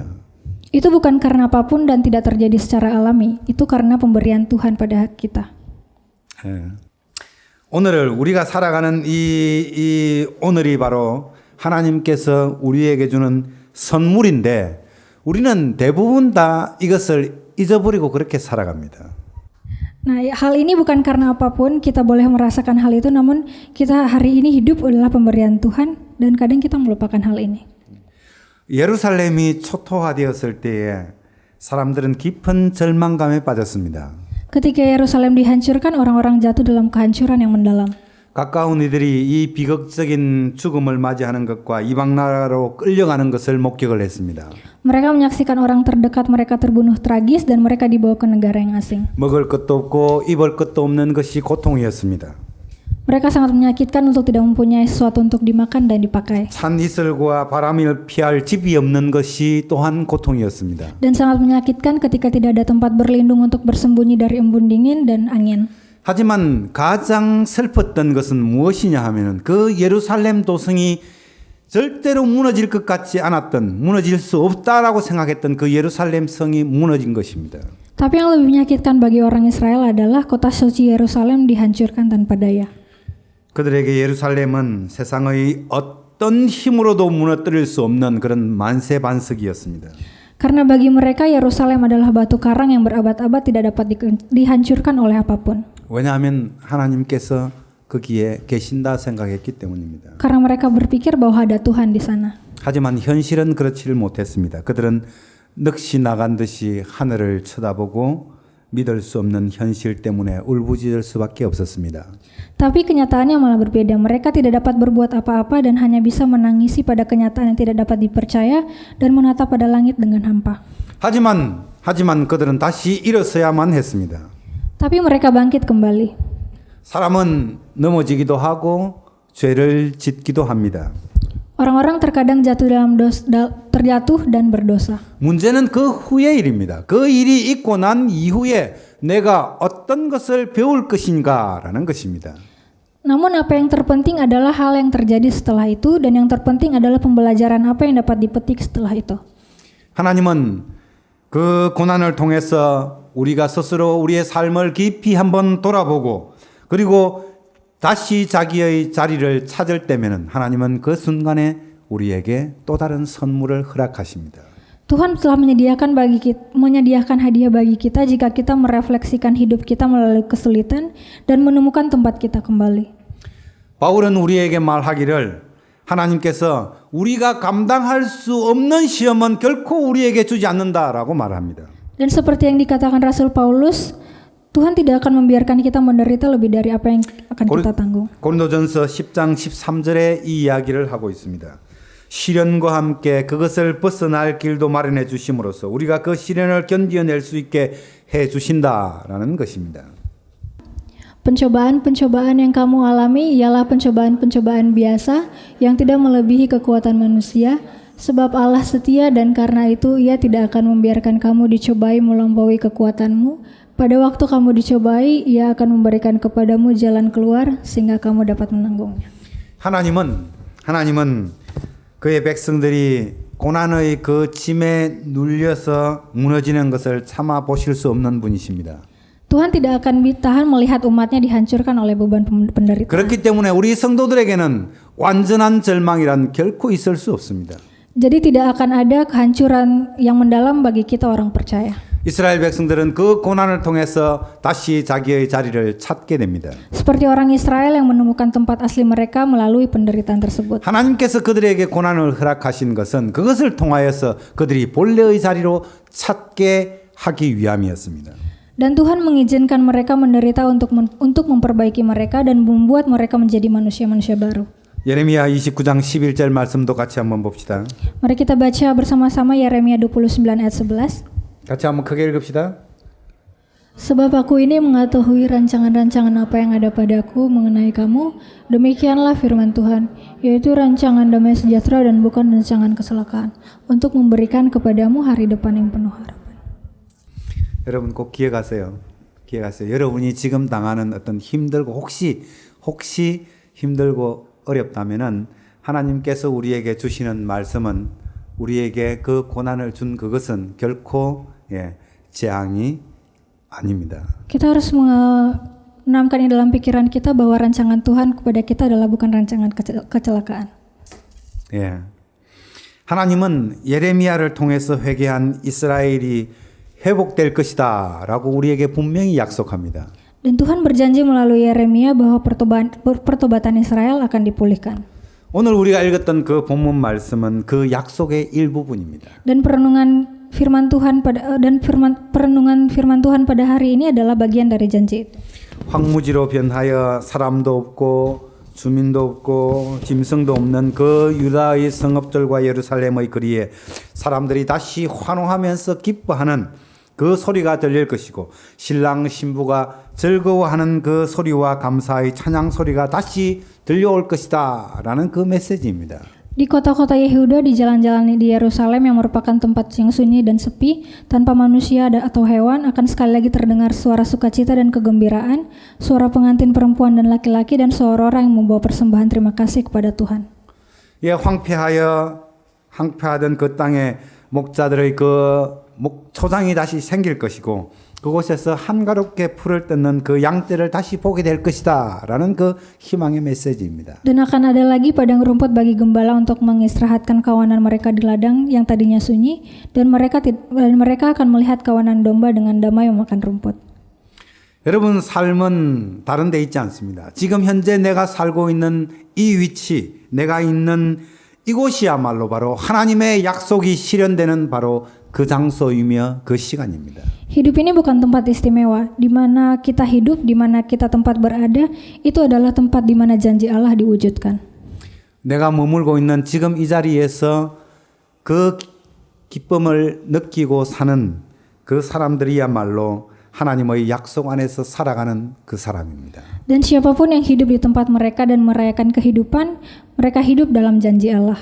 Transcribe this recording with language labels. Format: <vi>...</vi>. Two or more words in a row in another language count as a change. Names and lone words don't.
<id>Itu bukan karena apapun dan tidak terjadi secara alami. Itu karena pemberian Tuhan pada kita.</id> <ko>예. 오늘을 우리가 살아가는 이 오늘이 바로 하나님께서 우리에게 주는 선물인데 우리는 대부분 다 이것을 잊어버리고 그렇게 살아갑니다.</ko> <id>Nah, hal ini bukan karena apapun kita boleh merasakan hal itu, namun kita hari ini hidup adalah pemberian Tuhan dan kadang kita melupakan hal ini.</id> <ko>예루살렘이 초토화되었을 때에 사람들은 깊은 절망감에 빠졌습니다.</ko> <id>Ketika Yerusalem dihancurkan, orang-orang jatuh dalam kehancuran yang mendalam.</id> <ko>가까운 이들이 이 비극적인 죽음을 맞이하는 것과 이방 나라로 끌려가는 것을 목격을 했습니다.</ko> <id>Mereka menyaksikan orang terdekat mereka terbunuh tragis dan mereka dibawa ke negara yang asing.</id> <ko>먹을 것도 없고 입을 것도 없는 것이 고통이었습니다.</ko> <id>Mereka sangat menyakitkan untuk tidak mempunyai sesuatu untuk dimakan dan dipakai.</id> <ko>찬 이슬과 바람을 피할 집이 없는 것이 또한 고통이었습니다.</ko> <id>Dan sangat menyakitkan ketika tidak ada tempat berlindung untuk bersembunyi dari embun dingin dan angin.</id> <ko>하지만 가장 슬펐던 것은 무엇이냐 하면은 그 예루살렘 도성이 절대로 무너질 것 같지 않았던, 무너질 수 없다라고 생각했던 그 예루살렘 성이 무너진 것입니다.</ko> <id>Tapi yang lebih menyakitkan bagi orang Israel adalah kota suci Yerusalem dihancurkan tanpa daya.</id> <ko>그들에게 예루살렘은 세상의 어떤 힘으로도 무너뜨릴 수 없는 그런 만세반석이었습니다.</ko> <id>Karena bagi mereka Yerusalem adalah batu karang yang berabad-abad tidak dapat dihancurkan oleh apapun.</id> <ko>왜냐하면 하나님께서 거기에 계신다 생각했기 때문입니다.</ko> <id>Karena mereka berpikir bahwa ada Tuhan di sana.</id> <ko>하지만 현실은 그렇지를 못했습니다. 그들은 넋이 나간 듯이 하늘을 쳐다보고 믿을 수 없는 현실 때문에 울부짖을 수밖에 없었습니다.</ko> <id>Tapi kenyataannya malah berbeda. Mereka tidak dapat berbuat apa-apa dan hanya bisa menangisi pada kenyataan yang tidak dapat dipercaya dan menatap pada langit dengan hampa.</id> <ko>하지만 그들은 다시 일어서야만 했습니다.</ko> <id>Tapi mereka bangkit kembali.</id> <ko>사람은 넘어지기도 하고 죄를 짓기도 합니다.</ko> <id>Orang-orang terkadang terjatuh dan berdosa.</id> <ko>문제는 그 후의 일입니다. 그 일이 있고 난 이후에 내가 어떤 것을 배울 것인가라는 것입니다.</ko> <id>Namun apa yang terpenting adalah hal yang terjadi setelah itu dan yang terpenting adalah pembelajaran apa yang dapat dipetik setelah itu.</id> <ko>하나님은 그 고난을 통해서 우리가 스스로 우리의 삶을 깊이 한번 돌아보고 그리고 다시 자기의 자리를 찾을 때면은 하나님은 그 순간에 우리에게 또 다른 선물을 허락하십니다.</ko> <id>Tuhan telah menyediakan hadiah bagi kita jika kita merefleksikan hidup kita melalui kesulitan dan menemukan tempat kita kembali.</id> <ko>바울은 우리에게 말하기를 하나님께서 우리가 감당할 수 없는 시험은 결코 우리에게 주지 않는다라고 말합니다.</ko> <id>Dan seperti yang dikatakan Rasul Paulus, Tuhan tidak akan membiarkan kita menderita lebih dari apa yang akan kita tanggung.</id> <ko>고린도전서 10장 13절에 이 이야기를 하고 있습니다. 시련과 함께 그것을 벗어날 길도 마련해 주심으로써 우리가 그 시련을 견디어낼 수 있게 해 주신다라는 것입니다.</ko> <id>Pencobaan-pencobaan yang kamu alami ialah pencobaan-pencobaan biasa yang tidak melebihi kekuatan manusia, sebab Allah setia dan karena itu Ia tidak akan membiarkan kamu dicobai melampaui kekuatanmu. Pada waktu kamu dicobai, Ia akan memberikan kepadamu jalan keluar sehingga kamu dapat menanggungnya.</id> <ko>하나님은 그의 백성들이 고난의 그 짐에 눌려서 무너지는 것을 참아 보실 수 없는 분이십니다.</ko> <id>Tuhan tidak akan tahan melihat umatnya dihancurkan oleh beban penderitaan.</id> <ko>그렇기 때문에 우리 성도들에게는 완전한 절망이란 결코 있을 수 없습니다.</ko> <id>Jadi tidak akan ada kehancuran yang mendalam bagi kita orang percaya.</id> <ko>이스라엘 백성들은 그 고난을 통해서 다시 자기의 자리를 찾게 됩니다.</ko> <id>Seperti orang Israel yang menemukan tempat asli mereka melalui penderitaan tersebut.</id> <ko>하나님께서 그들에게 고난을 허락하신 것은 그것을 통하여서 그들이 본래의 자리로 찾게 하기 위함이었습니다.</ko> <id>Dan Tuhan mengizinkan mereka menderita untuk memperbaiki mereka dan membuat mereka menjadi manusia-manusia baru.</id> <ko>예레미야 29장 11절 말씀도 같이 한번 봅시다.</ko> <id>Mari kita baca bersama-sama Yeremia 29 ayat 11.</id> <ko>같이 한번 크게 읽읍시다.</ko> <id>Sebab aku ini mengetahui rancangan-rancangan apa yang ada padaku mengenai kamu, demikianlah firman Tuhan, yaitu rancangan damai sejahtera dan bukan rancangan kecelakaan, untuk memberikan kepadamu hari depan yang penuh harapan.</id> <ko>여러분 꼭 기억하세요. 여러분이 지금 당하는 어떤 힘들고 혹시 힘들고 어렵다면은 하나님께서 우리에게 주시는 말씀은 우리에게 그 고난을 준 그것은 결코 재앙이 아닙니다.</ko> <id>Kita harus menanamkan ini dalam pikiran kita bahwa rancangan Tuhan kepada kita adalah bukan rancangan kecelakaan.</id> <ko>예. 하나님은 예레미야를 통해서 회개한 이스라엘이 회복될 것이다라고 우리에게 분명히 약속합니다.</ko> <id>Dan Tuhan berjanji melalui Yeremia bahwa pertobatan Israel akan dipulihkan.</id> <ko>오늘 우리가 읽었던 그 본문 말씀은 그 약속의 일부분입니다.</ko> <id>Dan perenungan firman Tuhan pada hari ini adalah bagian dari janji itu.</id> <ko>황무지로 변하여 사람도 없고 주민도 없고 짐승도 없는 그 유다의 성읍들과 예루살렘의 거리에 사람들이 다시 환호하면서 기뻐하는 그 소리가 들릴 것이고 신랑 신부가 즐거워하는 그 소리와 감사의 찬양 소리가 다시 들려올 것이다 라는 그 메시지입니다.</ko> <id>Di kota-kota Yehuda, di jalan-jalan di Yerusalem yang merupakan tempat yang sunyi dan sepi, tanpa manusia atau hewan, akan sekali lagi terdengar suara sukacita dan kegembiraan, suara pengantin perempuan dan laki-laki, dan suara orang yang membawa persembahan terima kasih kepada Tuhan.</id> <ko>예, 황폐하던 그 땅에 목자들의 그 초장이 다시 생길 것이고 그곳에서 한가롭게 풀을 뜯는 그 양떼를 다시 보게 될 것이다 라는 그 희망의 메시지입니다.</ko> <id>Dan akan ada lagi padang rumput bagi gembala untuk mengistirahatkan kawanan mereka di ladang yang tadinya sunyi, dan mereka akan melihat kawanan domba dengan damai memakan rumput.</id> <ko>여러분 삶은 다른 데 있지 않습니다. 지금 현재 내가 살고 있는 이 위치, 내가 있는 이곳이야말로 바로 하나님의 약속이 실현되는 바로 그 장소이며 그 시간입니다.</ko> <id>Hidup ini bukan tempat istimewa, di mana kita hidup, di mana kita tempat berada, itu adalah tempat di mana janji Allah diwujudkan.</id> <ko>내가 머물고 있는 지금 이 자리에서 그 기쁨을 느끼고 사는 그 사람들이야말로 하나님의 약속 안에서 살아가는 그 사람입니다.</ko> <id>Dan siapapun yang hidup di tempat mereka dan merayakan kehidupan, mereka hidup dalam janji Allah.</id>